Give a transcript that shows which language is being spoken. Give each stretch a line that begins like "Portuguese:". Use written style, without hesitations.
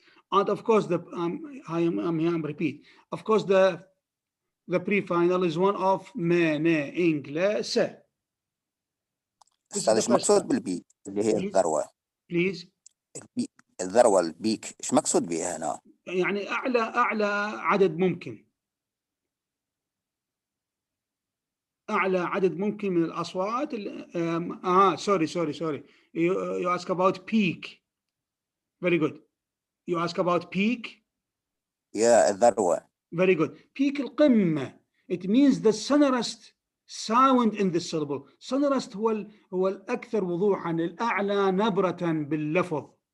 English: And of course I'm repeat, of course the pre-final is one of mana inglese.
Arabic: أستاذ إيش مقصود بالبي اللي هي الذروة؟
English: Please.
Arabic: الذروة البيك إيش مقصود بها هنا؟ يعني أعلى عدد ممكن. أعلى عدد ممكن من الأصوات.
English: Sorry. You ask about peak. Very good. You ask about peak. Yeah, الذروة. Very good. Peak القمة. It means the sonorous sound in the syllable.
Arabic: sonorous هو الأكثر وضوحا، الأعلى نبرة باللفظ.